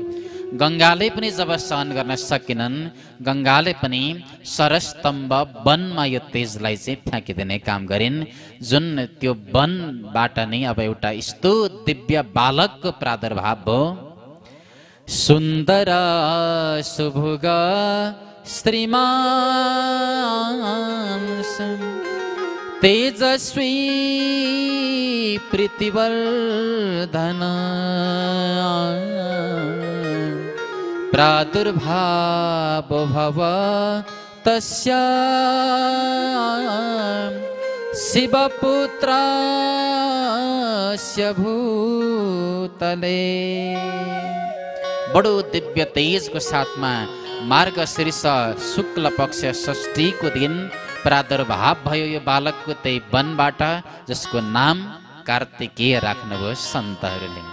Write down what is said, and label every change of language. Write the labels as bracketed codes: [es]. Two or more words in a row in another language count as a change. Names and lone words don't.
[ne] गङ्गाले पनि जब सहन गर्न सकेनन्, गङ्गाले पनि सरस्तम्भ वनमा यो तेजलाई चाहिँ फ्याँकिदिने काम गरिन्। जुन त्यो वनबाट नै अब एउटा यस्तो दिव्य बालकको प्रादुर्भाव भयो। [sa] सुन्दर सुभुग श्रीमान तेजस्वी प्रीतिवर्धन प्रादुर्भाव भव तस्य शिवपुत्रस्य भूतले। [ne] बडो दिव्य तेजको साथमा मार्गशीर्ष शुक्ल पक्ष षष्ठीको दिन प्रादुर्भाव भयो यो बालकको त्यही वनबाट, जसको नाम कार्तिकेय राख्नुभयो सन्तहरूले।